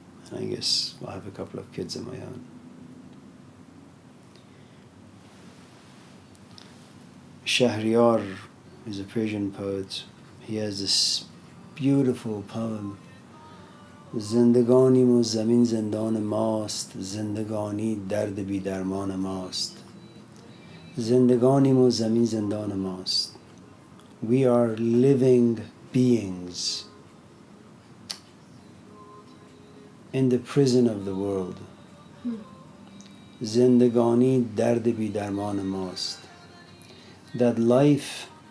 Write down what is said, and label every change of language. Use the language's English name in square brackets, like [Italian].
[English] And I guess I have a couple of kids of my own. Shahriyar is a Persian poet. He has this beautiful poem. [Persian] زندگانیم و زمین زندان ماست زندگانی درد بی درمان ماست زندگانیم و زمین زندان ماست. [English] We are living beings in the prison of the world. [Persian] زندگانی درد بی درمان ماست. [English] That life